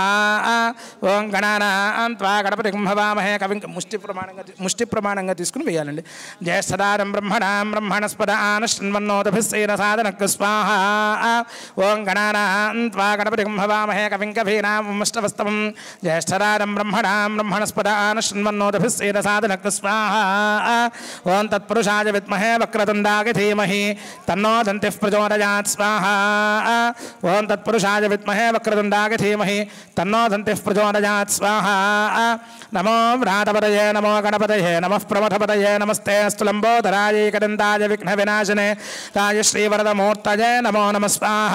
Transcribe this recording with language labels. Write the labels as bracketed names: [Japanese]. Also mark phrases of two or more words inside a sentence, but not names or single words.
[Sanskrit] ఓం గణానాన్త్వా గణపతిం హవామహే కవిం [Telugu] ముష్టి ప్రమాణంగా తీసుకుని వేయాలండి. [Sanskrit] జ్యేష్ఠరాజం బ్రహ్మణస్పద ఆనశృణ్వన్నోతభిస్సీద సాధనగ్గ స్వాహా. ఓం గణానాన్త్వా గణపతిం హవామహే కవిం కవీనాముపమశ్రవస్తమం జ్యేష్ఠరాజం బ్రహ్మణస్పద ఆనశృణ్వన్నోతభిస్సీద సాధన स्वाहा. ओं तत्पुरुषाय विद्महे वक्रतुण्डाय धीमहि तन्नो दन्तिः प्रचोदयात् स्वाहा. ओं तत्पुरुषाय विद्महे वक्रतुण्डाय धीमहि तन्नो दन्तिः प्रचोदयात् स्वाहा. नमो व्रातपतये नमो गणपतये नमः प्रमथपतये नमस्ते अस्तु लम्बोदराय एकदन्ताय विघ्नविनाशिने ताय श्रीवरदमूर्तये नमो नमः स्वाहा.